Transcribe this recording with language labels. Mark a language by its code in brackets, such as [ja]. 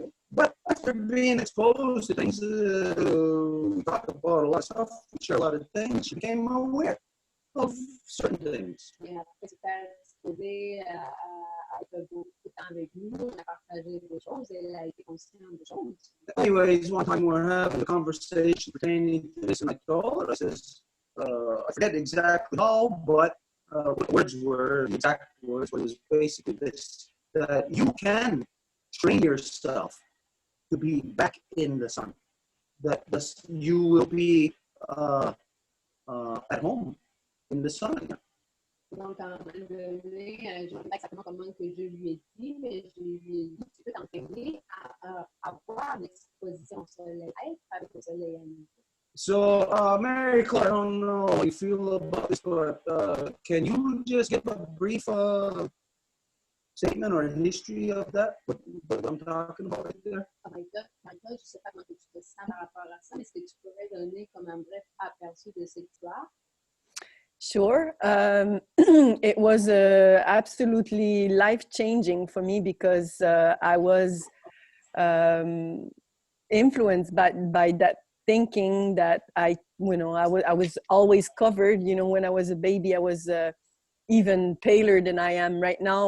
[en] But after being exposed to things, we talked about a lot of stuff, we shared a lot of things, she became aware of certain things. [fr] Et après se faire exposer à être beaucoup de temps avec nous, on a partagé des choses, elle a été consciente des choses. [en] Anyways, one time we were having a conversation pertaining to this, and I told her, I says, I forget exactly how, but what the words were, the exact words was basically this, that you can train yourself to be back in the sun, that you will be at home in the sun again. [fr] Donc, à un moment donné, je ne sais pas exactement comment que je lui ai dit, mais je lui ai dit, tu peux t'entraîner à avoir l'exposition au soleil, à être avec le soleil à nous. [en] So, Mary Claude, I don't know how you feel about this, but can you just give a brief statement or history of that, what I'm talking about right there? [fr] Marie-Claude, je ne sais pas comment tu te sens par rapport à ça, mais est-ce que tu pourrais donner comme un bref aperçu de cette histoire? [en] Sure. It was absolutely life-changing for me because I was influenced by that thinking that I was always covered. You know, when I was a baby, I was even paler than I am right now.